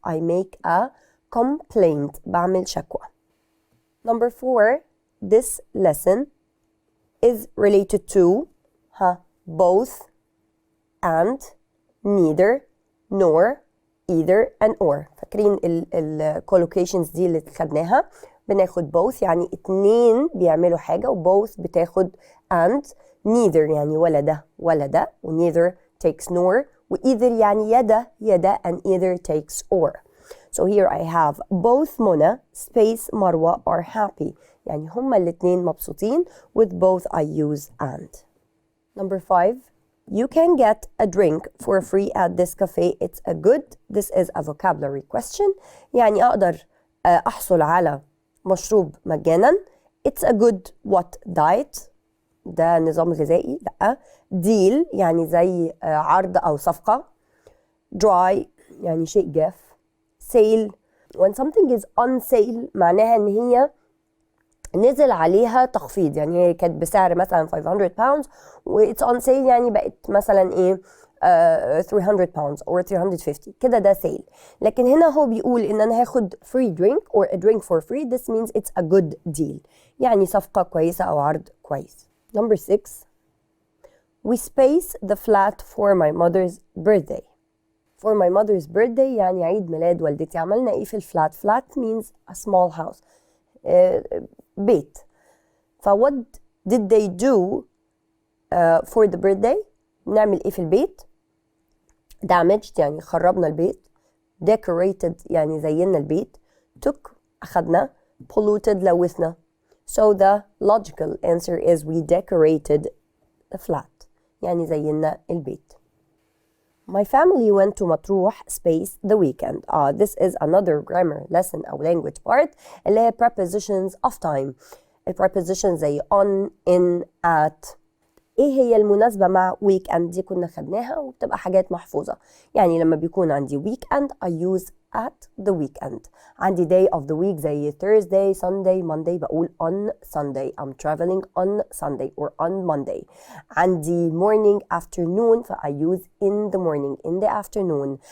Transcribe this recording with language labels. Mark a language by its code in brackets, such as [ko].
[en] I make a complaint. [ar] بعمل شكوى. [en] Number 4, this lesson is related to both, and, neither, nor, either, and or. [ar] فاكرين ال collocations دي اللي خدناها؟ بناخد both يعني اتنين بيعملوا حاجة، و both بتاخد and. neither يعني ولا ده ولا ده، و [en] neither takes nor، [ar] و either يعني يا ده [en] and either takes or. So here I have both منى space مروة are happy، [ar] يعني هما الاتنين مبسوطين. [en] With both I use and. Number 5, you can get a drink for free at this cafe. It's a good. This is a vocabulary question. [ar] يعني أقدر أحصل على مشروب مجانا. [en] It's a good what diet. [ar] ده نظام غذائي؟ لأ. deal يعني زي عرض أو صفقة. dry يعني شيء جاف. sale [en] when something is on sale [ar] معناها إن هي نزل عليها تخفيض، يعني هي كانت بسعر مثلا 500 pounds و [en] it's on sale [ar] يعني بقت مثلا ايه 300 pounds or 350 كده، ده sale. لكن هنا هو بيقول ان انا هاخد [en] free drink or a drink for free. This means it's a good deal، [ar] يعني صفقة كويسة او عرض كويس. [en] Number 6 we space the flat for my mother's birthday. For my mother's birthday [ar] يعني عيد ميلاد والدتي. عملنا ايه في الفلات؟ [en] flat means a small house، [ar] بيت. ف [en] what did they do for the birthday؟ [ar] نعمل ايه في البيت؟ damaged يعني خربنا البيت. decorated يعني زينا البيت. took أخدنا. [en] polluted لوثنا. so the logical answer is we decorated the flat [ar] يعني زينا البيت. [en] My family went to مطروح space the weekend. This is another grammar lesson أو language part اللي هي prepositions of time. prepositions زي on, in, at. [ar] ايه هي المناسبة مع weekend؟ دي كنا خدناها وبتبقى حاجات محفوظة. يعني لما بيكون عندي weekend [en] I use at the weekend. عندي day of the week زي Thursday, Sunday, Monday بقول on Sunday. I'm traveling on Sunday or on Monday. عندي morning, afternoon ف I use in the morning, in the afternoon.